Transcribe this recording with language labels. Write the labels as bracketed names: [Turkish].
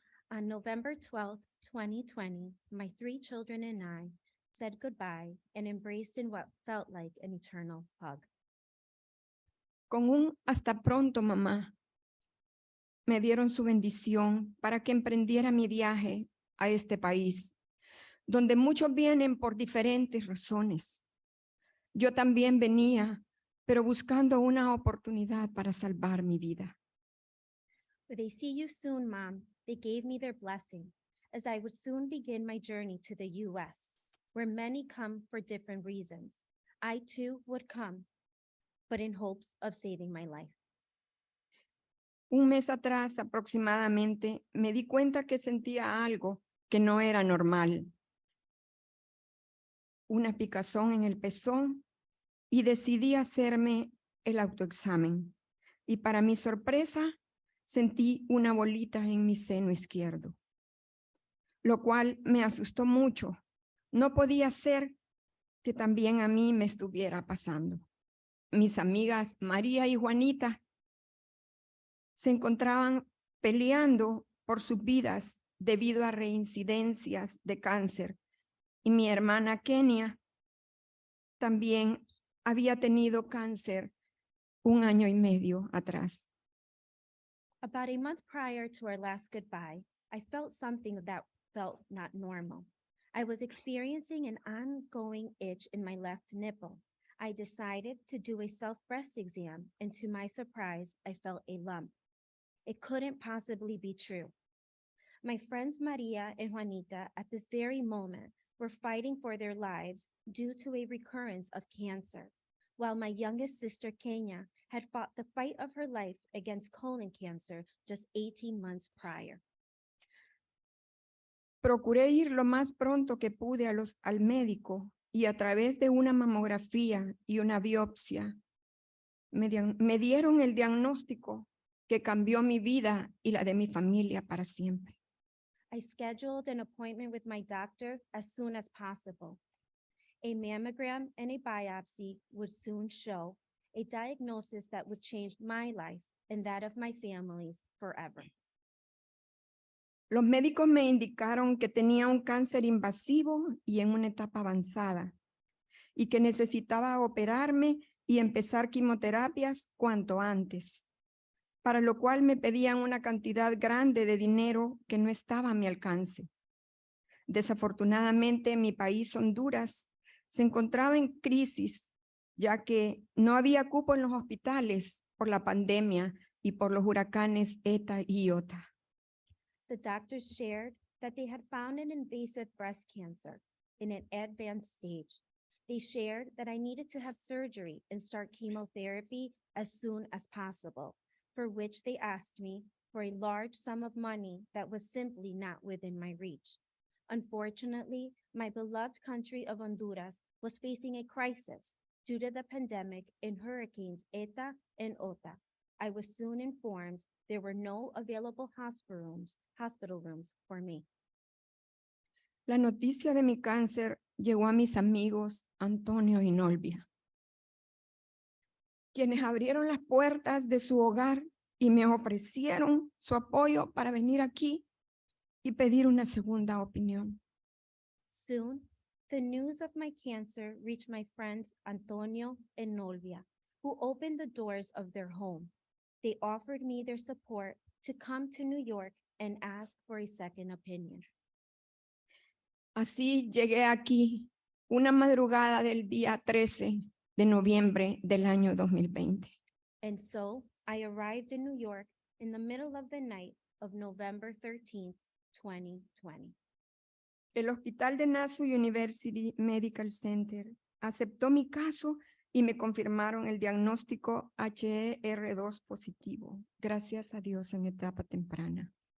[English] On November 12th, 2020, my 3 children and I said goodbye and embraced in what felt like an eternal hug. [Spanish] Con un hasta pronto, mamá, me dieron su bendición para que emprendiera mi viaje a este país, donde muchos vienen por diferentes razones. Yo también venía, pero buscando una oportunidad para salvar mi vida. [English] With a "see you soon, Mom," they gave me their blessing as I would soon begin my journey to the U.S., where many come for different reasons. I too would come, but in hopes of saving my life. [Spanish] Un mes atrás aproximadamente me di cuenta que sentía algo que no era normal. Una picazón en el pezón y decidí hacerme el autoexamen. Y para mi sorpresa, sentí una bolita en mi seno izquierdo, lo cual me asustó mucho. No podía ser que también a mí me estuviera pasando. Mis amigas María y Juanita se encontraban peleando por sus vidas debido a reincidencias de cáncer. Y mi hermana Kenia también había tenido cáncer 1 año y medio atrás. [English] About a month prior to our last goodbye, I felt something that felt not normal. I was experiencing an ongoing itch in my left nipple. I decided to do a self-breast exam, and to my surprise, I felt a lump. It couldn't possibly be true. My friends Maria and Juanita at this very moment were fighting for their lives due to a recurrence of cancer, while my youngest sister Kenya had fought the fight of her life against colon cancer just 18 months prior. [Spanish] Procuré ir lo más pronto que pude al médico y a través de una mamografía y una biopsia me dieron el diagnóstico que cambió mi vida y la de mi familia para siempre. [English] I scheduled an appointment with my doctor as soon as possible. A mammogram and a biopsy would soon show a diagnosis that would change my life and that of my family's forever. [Spanish] Los médicos me indicaron que tenía un cáncer invasivo y en una etapa avanzada y que necesitaba operarme y empezar quimioterapias cuanto antes, para lo cual me pedían una cantidad grande de dinero que no estaba a mi alcance. Desafortunadamente, mi país, Honduras, se encontraba en crisis, ya que no había cupo en los hospitales por la pandemia y por los huracanes Eta y Iota. [English] The doctors shared that they had found an invasive breast cancer in an advanced stage. They shared that I needed to have surgery and start chemotherapy as soon as possible, for which they asked me for a large sum of money that was simply not within my reach. Unfortunately, my beloved country of Honduras was facing a crisis due to the pandemic and hurricanes Eta and Ota. I was soon informed there were no available hospital rooms for me. [Spanish] La noticia de mi cáncer llegó a mis amigos Antonio y Nolvia, quienes abrieron las puertas de su hogar y me ofrecieron su apoyo para venir aquí y pedir una segunda opinión. [English] Soon, the news of my cancer reached my friends Antonio and Nolvia, who opened the doors of their home. They offered me their support to come to New York and ask for a second opinion. [Spanish] Así llegué aquí una madrugada del día 13 de noviembre del año 2020. [English] And so I arrived in New York in the middle of the night of November 13th, 2020. [Spanish] El Hospital de Nassau University Medical Center aceptó mi caso y me confirmaron el diagnóstico HER2 positivo, gracias a Dios en etapa temprana.